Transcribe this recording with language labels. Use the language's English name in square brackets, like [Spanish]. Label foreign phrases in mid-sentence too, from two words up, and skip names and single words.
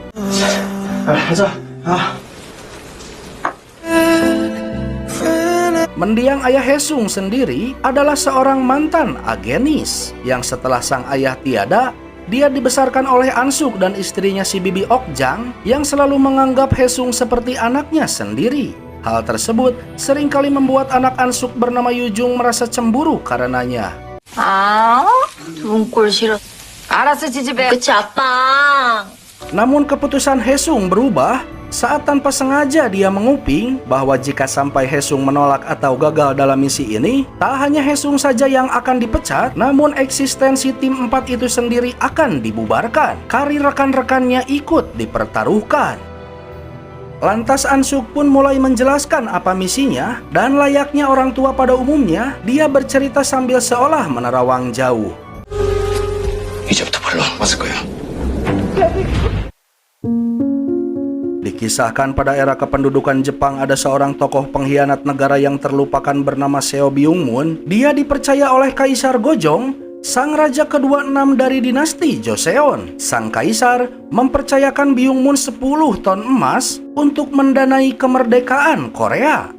[Indonesian] Mendiang ayah Haesung sendiri adalah seorang mantan agenis, yang setelah sang ayah tiada, dia dibesarkan oleh Ansuk dan istrinya si Bibi Okjang yang selalu menganggap Haesung seperti anaknya sendiri. Hal tersebut seringkali membuat anak Ansuk bernama Yujung merasa cemburu karenanya. [Korean] 눈꼴 싫어. 알았어, 지지배. 그치, 아빠. [Indonesian] Namun keputusan Haesung berubah saat tanpa sengaja dia menguping bahwa jika sampai Haesung menolak atau gagal dalam misi ini, tak hanya Haesung saja yang akan dipecat, namun eksistensi tim 4 itu sendiri akan dibubarkan. Karir rekan-rekannya ikut dipertaruhkan. Lantas Ansuk pun mulai menjelaskan apa misinya, dan layaknya orang tua pada umumnya, dia bercerita sambil seolah menerawang jauh. [Korean] 이제부터 별로 안 맞을 거야. [Indonesian] Dikisahkan pada era kependudukan Jepang ada seorang tokoh pengkhianat negara yang terlupakan bernama Seo Byung-mun. Dia dipercaya oleh Kaisar Gojong, sang raja ke-26 dari dinasti Joseon. Sang kaisar mempercayakan Byung-mun 10 ton emas untuk mendanai kemerdekaan Korea.